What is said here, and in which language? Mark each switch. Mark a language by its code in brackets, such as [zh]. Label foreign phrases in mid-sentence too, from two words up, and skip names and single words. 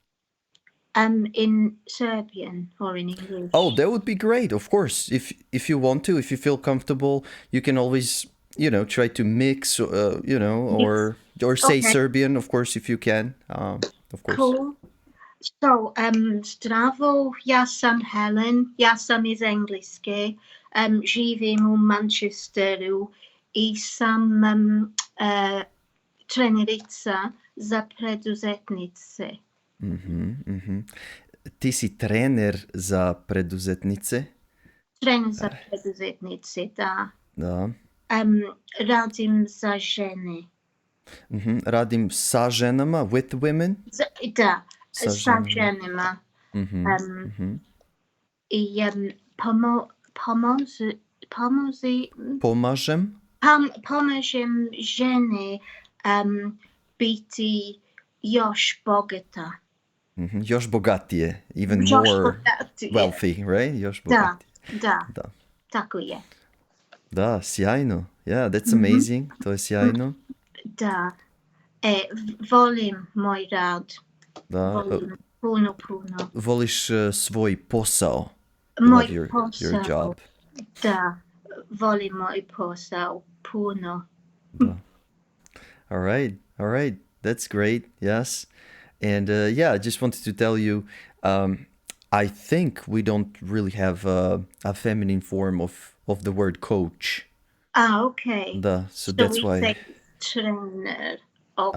[en] In Serbian or in English? oh, that would be great. Of course, if you want to, if you feel comfortable, you can always try to mix, Yes. or say Okay, Serbian, of course, if you can. Of course. cool. So, [sr] zdravo, ja sam Helen, ja sam iz Engleske, živim u Manchesteru i sam trenerica za preduzetnice. Ti si trener za preduzetnice? Trener za preduzetnice, da. Da. Radim za žene. Radim sa ženama, [en] with women? [sr] Da, Sa sa ženama. ženama. I Pomažem? pomažem žene biti još bogata. Još bogatije, even Još [en] more [sr] bogatije. [en] wealthy, right? [sr] Još Da, bogatije. da, Da. tako je. Da, sjajno. [en] Yeah, that's amazing. [sr] To je sjajno. Da, volim moj rad. Da. Volim puno. Voliš svoj posao. [en] You [sr] Moj [en] love your [sr] posao. [en] job. [sr] Da, volim moj posao puno. Da. [en] All right. That's great. Yes. And I just wanted to tell you, I think we don't really have a feminine form of the word coach. Okay. Da, so that's we why say trainer. Okay.